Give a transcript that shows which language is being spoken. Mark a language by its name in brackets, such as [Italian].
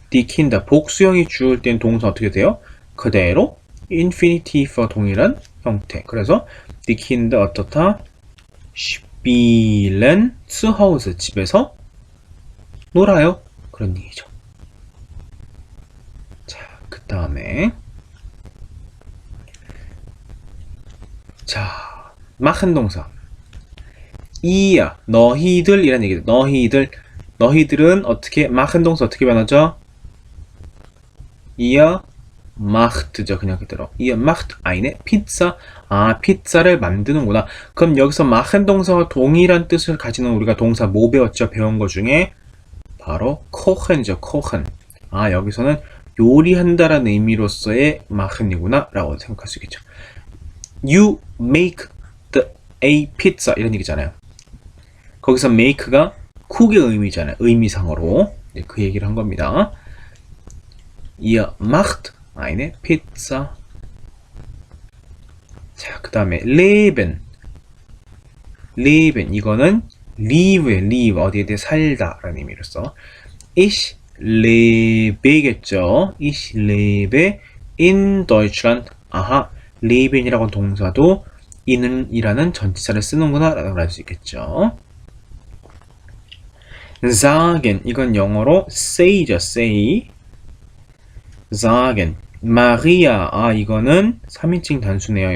[Korean] die Kinder 복수형이 주어질 때는 동사 어떻게 돼요? 그대로 infinitiv와 동일한 형태. [German] 그래서 die Kinder [Korean] 어떻다? [German] spielen zu Hause [Korean] 집에서 놀아요. 그런 얘기죠. 자, 그 다음에 자, machen 동사. 이야, 너희들 이란 얘기죠. 너희들은 어떻게 machen 동사 어떻게 변하죠? [German] ihr macht죠. [Korean] 그냥 그대로. [German] ihr macht eine Pizza. [Korean] 아, 피자를 만드는구나. 그럼 여기서 machen 동사와 동일한 뜻을 가지는 우리가 동사 뭐 배웠죠? 배운 것 중에 바로 kochen이죠. [German] kochen. [Korean] 아, 여기서는 요리한다라는 의미로서의 machen이구나 라고 생각할 수 있겠죠. [English] You make a pizza [Korean] 이런 얘기잖아요. 거기서 make가 cook의 의미잖아요. 의미상으로. 네, 그 얘기를 한 겁니다. [German] Ihr macht eine Pizza. [Korean] 자, 그 다음에 [German] leben. [Korean] leben 이거는 live에 live 어디에 대해 살다 라는 의미로써 ich lebe겠죠. [German] ich lebe in Deutschland. [Korean] 아하, leben이라고 동사도 in은 이라는 전치사를 쓰는구나 라는 걸 알 수 있겠죠. sagen 이건 영어로 say죠. [English] say. [Korean] sagen 마리아 이거는 3인칭 단수네요.